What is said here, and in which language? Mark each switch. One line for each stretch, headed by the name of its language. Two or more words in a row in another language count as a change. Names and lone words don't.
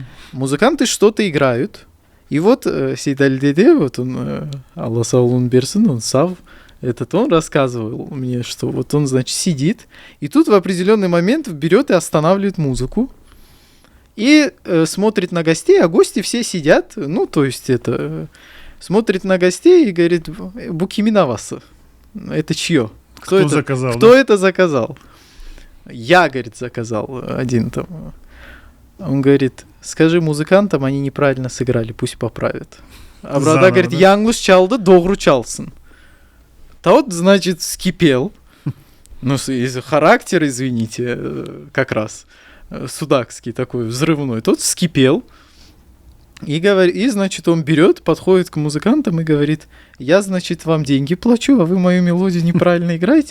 Russian: Музыканты что-то играют. И вот Сейдальдеде, вот он,
Crimean Tatar: Алла Саулун Берсин,
Russian: он Сав, он рассказывал мне, что вот он, значит, сидит, и тут в определенный момент берет и останавливает музыку, и смотрит на гостей, а гости все сидят, то есть смотрит на гостей и говорит, Букиминаваса, это чье? Кто заказал, Кто да? это заказал? Я, говорит, заказал один там. Он говорит, скажи музыкантам, они неправильно сыграли, пусть поправят. А брата Заново, говорит, да?
Crimean Tatar: яңлыш чалды, doğru çalsın.
Russian: Тот, значит, вскипел. Из-за характера, извините, как раз. судакский такой взрывной, тот вскипел. И, значит, он берет, подходит к музыкантам и говорит: я, значит, вам деньги плачу, а вы мою мелодию неправильно играете.